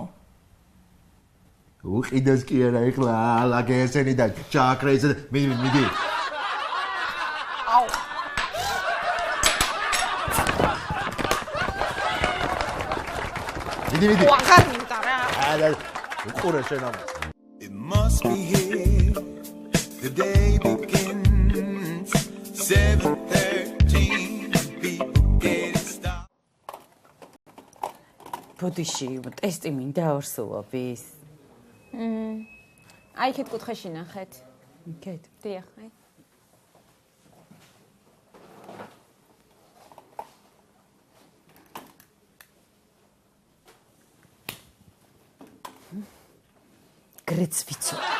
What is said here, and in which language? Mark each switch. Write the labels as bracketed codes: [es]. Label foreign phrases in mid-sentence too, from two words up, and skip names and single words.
[ka] უყიდოს კი არა, ეხლა ალაგე ესენი და ჩაკრა ესე მიდი. მიდი. ვაღარ მინდა რა. უყურე შენ ამას. [en] It must be here. The day begins. 7:13. People get started. [ka] ბოდიში, ტესტი მინდა ორსულობის. აი იქეთ კუთხეში ნახეთ. იქეთ. დიახ, აი. გრეც ვიცო.